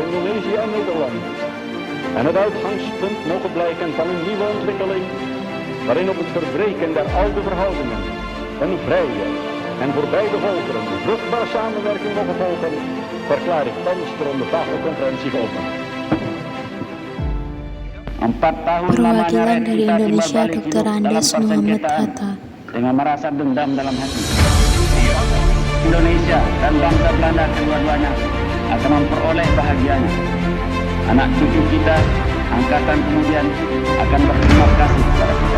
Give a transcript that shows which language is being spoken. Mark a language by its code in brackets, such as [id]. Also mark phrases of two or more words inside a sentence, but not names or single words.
[nl] Indonesië en Nederland en het uitgangspunt mogen blijken van een nieuwe ontwikkeling waarin op het verbreken der oude verhoudingen een vrije en voor beide volkeren vruchtbare samenwerking mogen volgen, verklaar ik thans de ronde tafelconferentie geopend. [id] Perwakilan dari Indonesia Dr. Andes Muhammad Hatta dengan merasa dendam dalam hati. Indonesia dan bangsa Belanda kedua-duanya akan memperoleh bahagianya. Anak cucu kita, angkatan kemudian akan berterima kasih kepada kita.